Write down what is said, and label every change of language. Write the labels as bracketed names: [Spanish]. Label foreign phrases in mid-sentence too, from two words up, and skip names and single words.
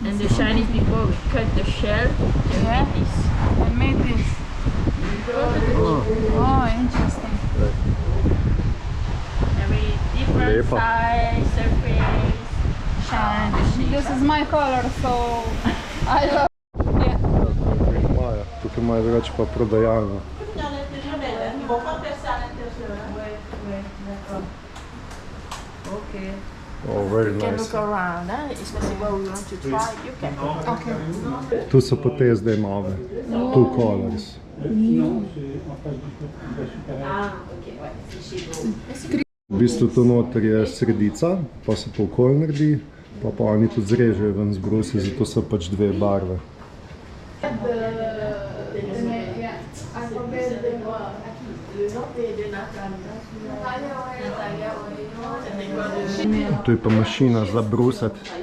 [English] And the Chinese people will cut the shell and Yeah. make this. I made this. Oh, interesting. Every different Lepa. size, surface, shine, the shape. This is my color, so I love. Yeah. [Slovenian] Tukaj imajo, tukaj imajo drugače pa prodajalno. [English] Okay. Oh, very You can nice. look around, especially what we want to try. You can. Okay. [Slovenian] Tu so pa te zdaj nove. [English] Two colors. [Slovenian] V bistvu to noter je sredica, pa se pa okol naredi, pa oni tudi zrežejo ven zbrusi, zato so pač dve barve. Tu je pa mašina za brusati.